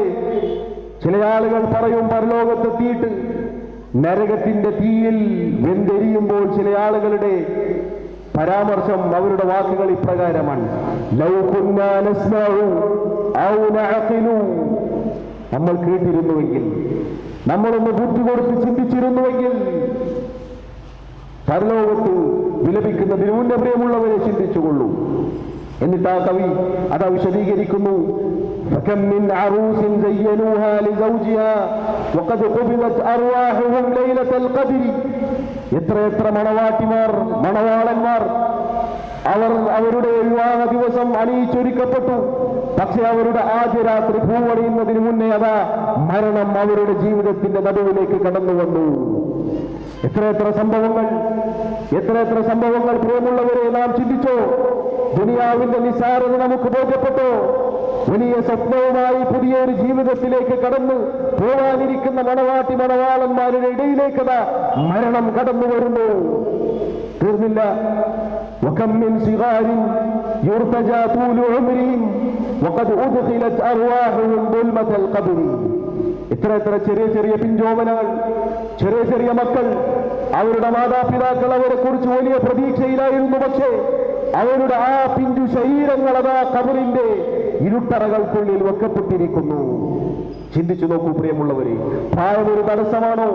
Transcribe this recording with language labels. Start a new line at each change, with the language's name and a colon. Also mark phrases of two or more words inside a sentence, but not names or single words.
Malayalam: ചില ആളുകൾ പറയും, പരലോകത്തെത്തിയിട്ട് നരകത്തിന്റെ തീയിൽ വെന്തെരിയുമ്പോൾ ചില ആളുകളുടെ പരാമർശം, അവരുടെ വാക്കുകൾ ഇപ്രകാരമാണ്:
Arabic: لو كنا نسمع أو نعقل,
Malayalam: നമ്മൾ കേട്ടിരുന്നുവെങ്കിൽ, നമ്മളൊന്ന് ബുദ്ധി കൊടുത്ത് ചിന്തിച്ചിരുന്നുവെങ്കിൽ. പരലോകത്ത് വിലപിക്കുന്നതിന് മുന്നേ പ്രിയമുള്ളവരെ ചിന്തിച്ചുകൊള്ളൂ. എന്നിട്ട് ആ കവി അതാ വിശദീകരിക്കുന്നു:
Arabic: فكم من عروس زينوها لزوجها وقد قبضت أرواحهم ليلة القدر.
Malayalam: എത്ര മണവാട്ടിമാർ, മണവാളന്മാർ അവരുടെ വിവാഹ ദിവസം അണിയിച്ചൊരുക്കപ്പെട്ടു. പക്ഷെ അവരുടെ ആദ്യ രാത്രി പൂവണിയുന്നതിന് മുന്നേ അതാ മരണം അവരുടെ ജീവിതത്തിന്റെ നടുവിലേക്ക് കടന്നു വന്നു. എത്ര സംഭവങ്ങൾ പ്രിയമുള്ളവരെ നാം ചിന്തിച്ചോ? ദുനിയാവിന്റെ നിസ്സാരത നമുക്ക് ബോധ്യപ്പെട്ടോ? വലിയ സ്വപ്നവുമായി പുതിയൊരു ജീവിതത്തിലേക്ക് കടന്നു പോകാനിരിക്കുന്ന മണവാളന്മാരുടെ ഇടയിലേക്കതാ മരണം കടന്നു വരുന്നു. തീർന്നില്ല.
Arabic: وكم من صغار يرتجى طول عمرهم وقد أدخلت أرواحهم ظلمة القبر.
Malayalam: എത്ര ചെറിയ പിഞ്ചോമനകൾ, ചെറിയ മക്കൾ, അവരുടെ മാതാപിതാക്കൾ അവരെ കുറിച്ച് വലിയ പ്രതീക്ഷയിലായിരുന്നു. പക്ഷേ അവരുടെ ആ പിഞ്ചു ശരീരങ്ങൾ അതാ ഖബറിന്റെ ഇരുട്ടറകൾക്കുള്ളിൽ വെക്കപ്പെട്ടിരിക്കുന്നു. ചിന്തിച്ചു നോക്കൂ പ്രിയമുള്ളവരെ, പ്രായമൊരു തടസ്സമാണോ?